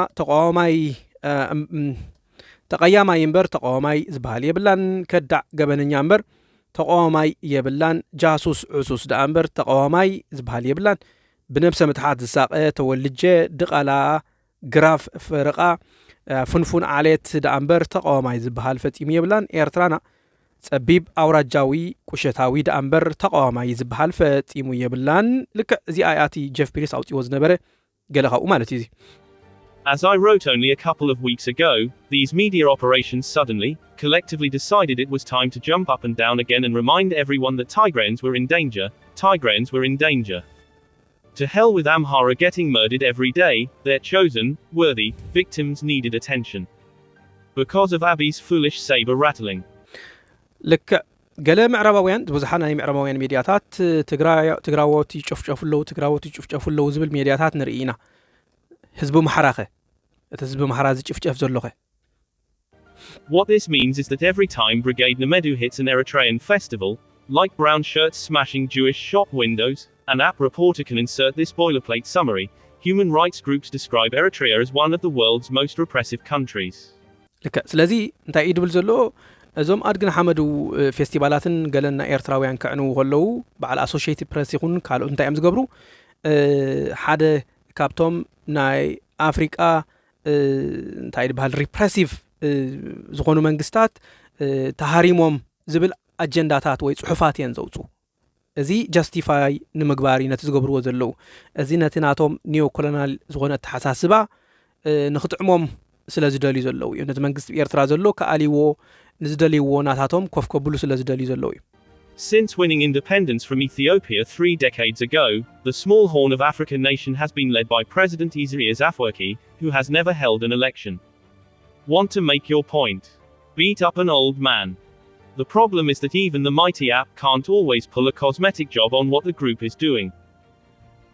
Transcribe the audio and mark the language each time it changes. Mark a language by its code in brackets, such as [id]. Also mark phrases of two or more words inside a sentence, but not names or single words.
[ti] ተቐያማይ እምበር ተቃዋማይ ዝበሃል የብላን ከዳዕ ገበነኛ እምበር ተቃዋማይ የብላን ጃሱስ ዕሱስ ዳ እምበር ተቃዋማይ ዝበሃል የብላን ብነብሰ ምትሓት ዝሳቀ ተወልጀ ድቃላ ግራፍ ፍርቃ ፍንፉን ዓሌት ዳእምበር ተቃዋማይ ዝበሃል ፈጺሙ የብላን ኤርትራና ጸቢብ አውራጃዊ ቁሸታዊ ዳእምበር ተቃዋማይ ዝበሃል ፈጺሙ የብላን ልክ እዚ አያቲ ጀፍ ፒሪስ አውጥዮ ዝነበረ ገለኻኡ ማለት እዩ [en] As I wrote only a couple of weeks ago, these media operations suddenly, collectively decided it was time to jump up and down again and remind everyone that Tigrayans were in danger, Tigrayans were in danger. To hell with Amhara getting murdered every day, their chosen, worthy, victims needed attention. Because of Abiy's foolish saber rattling. Look, [ti] ገለ ምዕራባውያን ብዙሓት ናይ ምዕራባውያን ሚድያታት ትግራዎት ይጭፍጨፉለው ትግራዎት ይጭፍጨፉለው ዝብል ሚድያታት ንርኢና ህዝቡ መሓራኸ እቲ ህዝቡ መሓራ ዝጭፍጨፍ ዘለኸ [en] What this means is that every time Brigade Namedu hits an Eritrean festival, like brown shirts smashing Jewish shop windows, an app reporter can insert this boilerplate summary. Human rights groups describe Eritrea as one of the world's most repressive countries. [ti] ልክ ስለዚ እንታይ ይድብል ዘሎ እዞም ኣድግን ሓመዱ ፌስቲቫላትን ገለና ኤርትራውያን ከዕኑ ከለው በዓል ኣሶሺየትድ ፕሬስ ይኹን ካልኦት እንታይ እዮም ዝገብሩ ሓደ ካብቶም ናይ ኣፍሪቃ እንታይ ይበሃል ሪፕሬሲቭ ዝኾኑ መንግስታት ተሃሪሞም ዝብል ኣጀንዳታት ወይ ጽሑፋት እየን ዘውፁ እዚ ጀስቲፋይ ንምግባር ነቲ ዝገብርዎ ዘለዉ እዚ ነቲ ናቶም ኒዮኮሎናል ዝኾነ ተሓሳስባ ንኽጥዕሞም ስለ ዝደልዩ ዘለዉ እዩ ነቲ መንግስቲ ኤርትራ ዘሎ ከኣሊዎ ንዝደልይዎ ናታቶም ኮፍ ከብሉ ስለ ዝደልዩ ዘለዉ እዩ [en] Since winning independence from Ethiopia 3 decades ago, the small Horn of Africa nation has been led by President Isaias Afwerki, who has never held an election. Want to make your point? Beat up an old man. The problem is that even the mighty app can't always pull a cosmetic job on what the group is doing.